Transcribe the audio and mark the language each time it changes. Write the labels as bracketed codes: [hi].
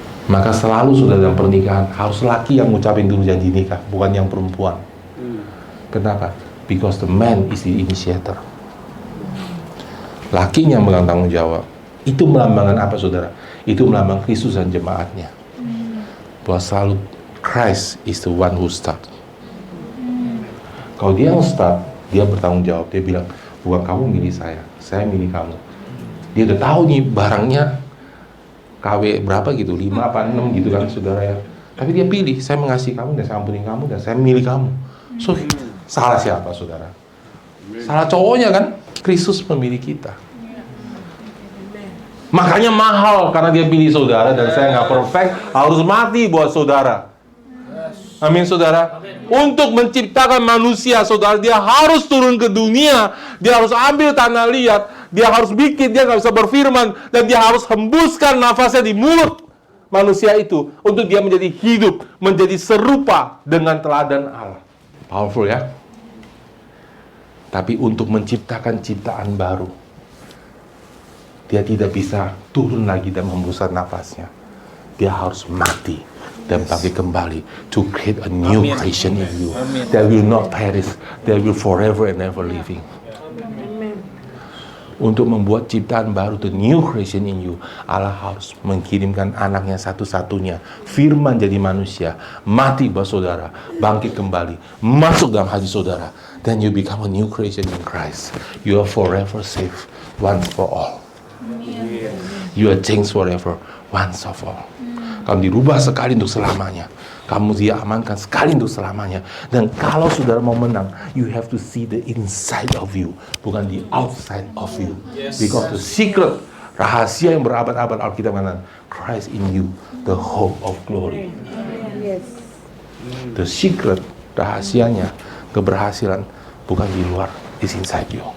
[id] Maka selalu sudah dalam pernikahan harus laki yang ngucapin dulu janji nikah, bukan yang perempuan. Kenapa? [en] Because the man is the initiator. [id] Lakinya yang memegang tanggung jawab. Itu melambangkan apa, saudara? Itu melambangkan Kristus dan jemaatnya. Bahwa selalu [en] Christ is the one who start. [id] Kalau dia yang start, dia bertanggung jawab. Dia bilang, bukan kamu milih saya milih kamu. Dia udah tahu nih barangnya KW berapa gitu, 5 apa 6 gitu kan saudara ya. Tapi dia pilih, saya mengasihi kamu dan saya ampuni kamu dan saya milih kamu. So, salah siapa saudara? Salah cowoknya kan? Kristus memilih kita. Makanya mahal karena dia pilih saudara dan saya nggak perfect, harus mati buat saudara. Amin saudara. Untuk menciptakan manusia saudara, dia harus turun ke dunia, dia harus ambil tanah liat, dia harus bikin, dia nggak bisa berfirman, dan dia harus hembuskan nafasnya di mulut manusia itu untuk dia menjadi hidup, menjadi serupa dengan teladan Allah. Powerful ya. Tapi untuk menciptakan ciptaan baru, dia tidak bisa turun lagi dan menghembuskan nafasnya. Dia harus mati dan bangkit kembali [en] to create a new creation in you that will not perish, that will forever and ever living. [id] Untuk membuat ciptaan baru, [en] the new creation in you, [id] Allah harus mengirimkan anaknya satu-satunya, firman jadi manusia, mati buat saudara, bangkit kembali, masuk dalam hati saudara, [en] then you become a new creation in Christ. You are forever saved, once for all. You are changed forever, once of all. [id] Kamu dirubah sekali untuk selamanya. Kamu diamankan sekali untuk selamanya. Dan kalau saudara mau menang, [en] you have to see the inside of you, bukan the outside of you. Because the secret, [id] rahasia yang berabad-abad Alkitab mengatakan, [en] Christ in you, the hope of glory. The secret, [id] rahasianya, keberhasilan, bukan di luar, [en] is inside you.